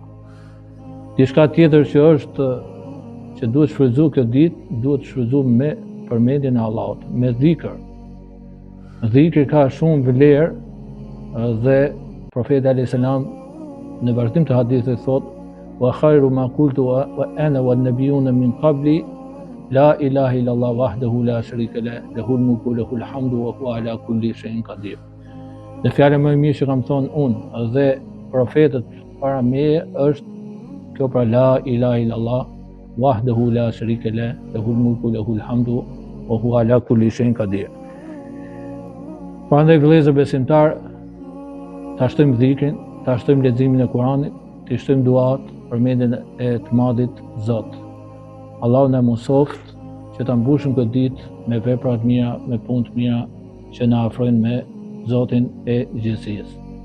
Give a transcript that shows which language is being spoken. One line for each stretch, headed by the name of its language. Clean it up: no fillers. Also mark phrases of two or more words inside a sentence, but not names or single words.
Albanian: Diçka tjetër që është që duhet shfrytëzuar këtë ditë, duhet shfrytëzuar me përmendjen e Allahut, me dhikr. Dhikri ka shumë vlerë dhe profeti
Arabic: عليه السلام
Albanian: në vazhdim të hadithit thotë:
Arabic: "وخير ما قلت أنا والنبيون من قبلي لا إله إلا الله وحده لا شريك له له الملك وله الحمد وهو على كل شيء قدير."
Albanian: Dhe fjala më e mirë që kam thonë unë dhe profetët para meje është kjo pra
Arabic: لا إله إلا الله وحده لا شريك له له الملك له الحمد وهو على كل شيء قدير.
Albanian: Prandaj vëllezër besimtar, ta shtojmë dhikrin, ta shtojmë leximin e Kuranit, ta shtojmë duat, përmendjen e të madhit Zot. Allahu na mësoft që ta mbushim këtë ditë me vepra të mira, me punë të mira që na afrojnë me Zotin e gjithësisë.